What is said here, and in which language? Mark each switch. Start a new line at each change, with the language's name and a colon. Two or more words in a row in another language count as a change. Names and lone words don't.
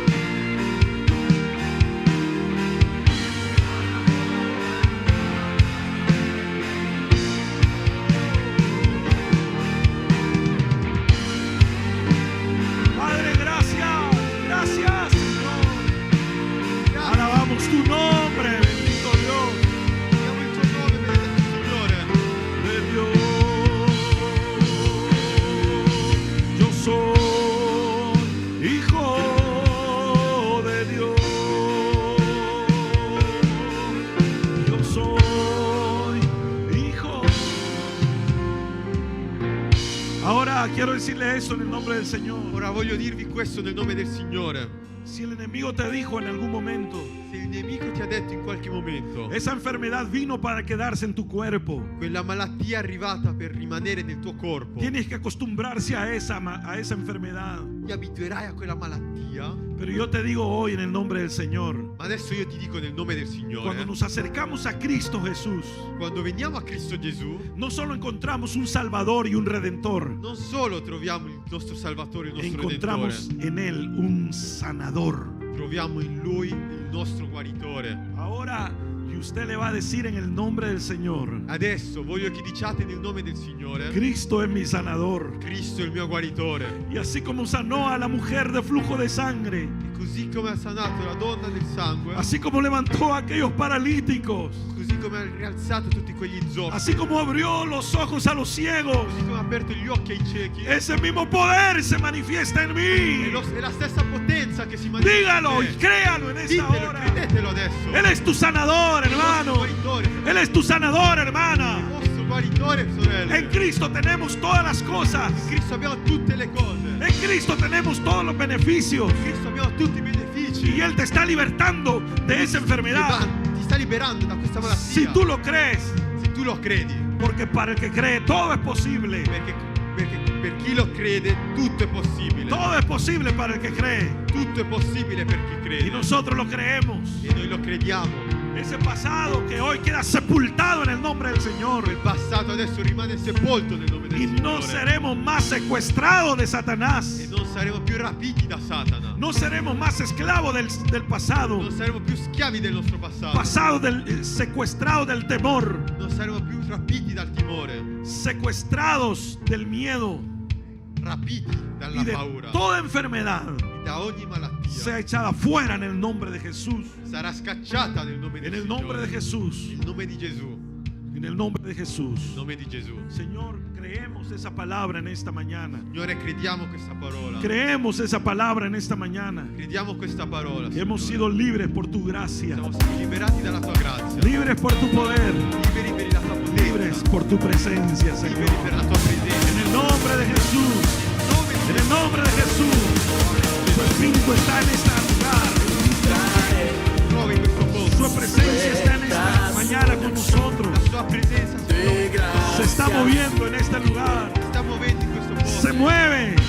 Spanish: Padre, gracias, gracias, Señor. Alabamos tu nombre, bendito Dios.
Italian: Diamo il tuo nome, benedetto Signore.
Spanish: De Dios, yo soy hijo de Dios, yo soy hijo. Ahora quiero decirle eso en el nombre del Señor.
Italian: Ora voglio dirvi questo nel nome del Signore.
Spanish: Si el enemigo te dijo en algún momento,
Italian: Se il nemico ti ha detto in qualche momento
Spanish: esa enfermedad vino para quedarse en tu cuerpo,
Italian: quella malattia è arrivata per rimanere nel tuo corpo,
Spanish: tienes que acostumbrarse a esa enfermedad.
Italian: ti abituerai a quella malattia.
Spanish: Pero yo te digo hoy en el nombre del Señor,
Italian: Ma adesso io ti dico nel nome del Signore,
Spanish: cuando nos acercamos a Cristo Jesús,
Italian: quando veniamo a Cristo Gesù,
Spanish: no solo encontramos un Salvador y un Redentor,
Italian: non solo troviamo il nostro Salvatore, il nostro
Spanish: encontramos
Italian: Redentore,
Spanish: en Él un sanador.
Italian: troviamo in Lui il nostro guaritore.
Spanish: Ahora, y usted le va a decir en el nombre del Señor,
Italian: Adesso voglio che diciate nel nome del Signore:
Spanish: Cristo es mi sanador.
Italian: Cristo è il mio guaritore.
Spanish: Y así como sanó a la mujer de flujo de sangre,
Italian: E così come ha sanato la donna del sangue,
Spanish: así como levantó a aquellos paralíticos,
Italian: così come ha rialzato tutti quegli zoppi,
Spanish: así como abrió los ojos a los ciegos,
Italian: così come ha aperto gli occhi ai ciechi,
Spanish: ese mismo poder se manifiesta en
Italian: è,
Spanish: mí.
Italian: è la stessa potenza che si manifesta.
Spanish: Dígalo y créalo en esta
Italian: Ditelo,
Spanish: hora.
Italian: credetelo adesso.
Spanish: Él es tu sanador,
Italian: Il vostro
Spanish: hermano.
Italian: guaritore,
Spanish: Él es tu sanador,
Italian: il
Spanish: hermana.
Italian: vostro guaritore, sorelle.
Spanish: En Cristo tenemos todas las cosas.
Italian: In Cristo abbiamo tutte le cose.
Spanish: En Cristo tenemos todos los beneficios.
Italian: In Cristo abbiamo tutti i benefici.
Spanish: Y Él te está libertando de esa enfermedad.
Italian: Ti sta liberando da questa malattia.
Spanish: Si tú lo crees,
Italian: Se tu lo credi,
Spanish: porque para el que cree todo es posible.
Italian: perché per chi lo crede tutto è possibile.
Spanish: Todo es posible para el que cree.
Italian: Tutto è possibile per chi
Spanish: Y
Italian: crede.
Spanish: nosotros lo creemos.
Italian: E noi lo crediamo.
Spanish: Ese pasado que hoy queda sepultado en el nombre del Señor.
Italian: Il passato adesso rimane sepolto nel nome del
Spanish: Y no
Italian: Signore.
Spanish: seremos más secuestrados de Satanás.
Italian: E non saremo più rapiti da Satana.
Spanish: No seremos más esclavos del pasado.
Italian: Non saremo più schiavi del nostro passato.
Spanish: Pasado secuestrados del temor.
Italian: Non saremo più rapiti dal timore.
Spanish: Secuestrados del miedo.
Italian: Rapiti dalla
Spanish: Y de
Italian: paura.
Spanish: toda enfermedad
Italian: E da ogni malattia.
Spanish: sea echada fuera en el nombre de Jesús.
Italian: Sarà scacciata nel nome del
Spanish: En el nombre
Italian: Signore.
Spanish: de Jesús.
Italian: Il nome di Gesù.
Spanish: En el nombre de Jesús.
Italian: Il nome di Gesù.
Spanish: Señor, creemos esa palabra en esta mañana.
Italian: Signore, crediamo questa parola.
Spanish: Creemos esa palabra en esta mañana.
Italian: Crediamo questa parola.
Spanish: Hemos
Italian: Signore.
Spanish: sido libres por tu gracia.
Italian: Siamo stati liberati dalla tua grazia.
Spanish: Libres por tu poder.
Italian: Liberi per la tua potenza.
Spanish: Libres por tu presencia,
Italian: Liberi
Spanish: Señor.
Italian: per la tua presenza.
Spanish: En el nombre de Jesús.
Italian: Nel nome di
Spanish: En el nombre de Jesús. Su espíritu está en este lugar.
Italian: Gesù. Trova in questo posto.
Spanish: Su presencia está en esta mañana con nosotros.
Italian: La sua presenza
Spanish: Se está moviendo en este lugar.
Italian: si sta muovendo in questo posto.
Spanish: Se mueve.